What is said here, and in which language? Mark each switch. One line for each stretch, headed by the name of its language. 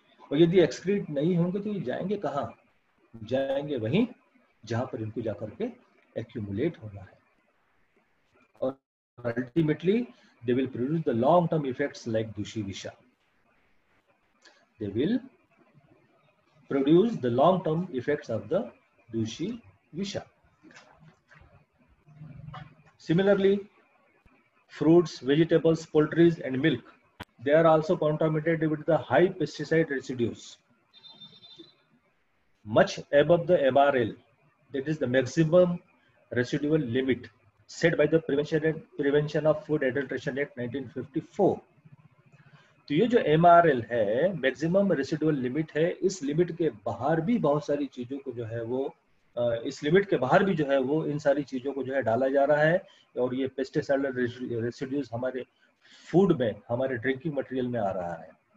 Hindi: और यदि एक्सक्रीट नहीं होंगे तो ये जाएंगे कहाँ? जाएंगे वहीं जहां पर इनको जाकर के एक्यूमुलेट होना है, और ultimately
English: they will produce the long term effects like Dushi Visha. They will produce the long term effects of the Dushi Visha. Similarly, fruits, vegetables, poultry and milk, they are also contaminated with the high pesticide residues, much above the MRL, that is the maximum residual limit set by the Prevention of Food Adulteration Act 1954.
Hindi: तो ये जो MRL है, maximum residual limit है, इस limit के बाहर भी बहुत सारी चीजों को जो है वो इस लिमिट के बाहर भी जो है वो इन सारी चीजों को जो है डाला जा रहा है, और ये पेस्टिसाइडल रेसिड्यूज हमारे फूड में, हमारे ड्रिंकिंग मटेरियल में आ रहा है।